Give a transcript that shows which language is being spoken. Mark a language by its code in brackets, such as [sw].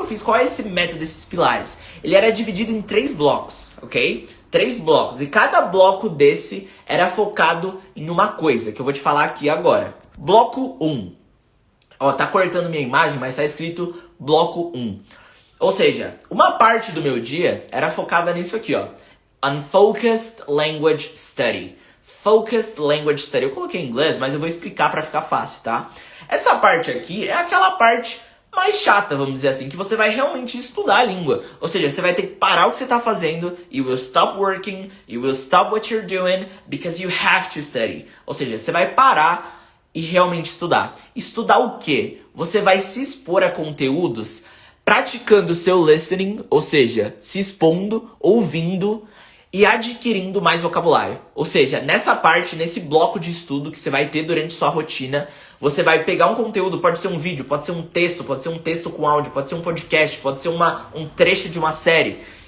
[pt] Qual é esse método, esses pilares? Ele era dividido em 3 blocos, ok? 3 blocos, e cada bloco desse era focado em uma coisa, que eu vou te falar aqui agora. Bloco 1. Ó, tá cortando minha imagem, mas tá escrito bloco 1. Ou seja, uma parte do meu dia era focada nisso aqui, ó. [en] Unfocused Language Study. [pt] Focused Language Study. Eu coloquei em inglês, mas eu vou explicar pra ficar fácil, tá? Essa parte aqui é aquela parte mais chata, vamos dizer assim, que você vai realmente estudar a língua. Ou seja, você vai ter que parar o que você tá fazendo. [en] You will stop working. You will stop what you're doing because you have to study. [pt] Ou seja, você vai parar e realmente estudar. Estudar o quê? Você vai se expor a conteúdos praticando o seu listening, ou seja, se expondo, ouvindo e adquirindo mais vocabulário. Ou seja, nessa parte, nesse bloco de estudo que você vai ter durante sua rotina, você vai pegar um conteúdo, pode ser um vídeo, pode ser um texto com áudio, pode ser um podcast, pode ser um trecho de uma série.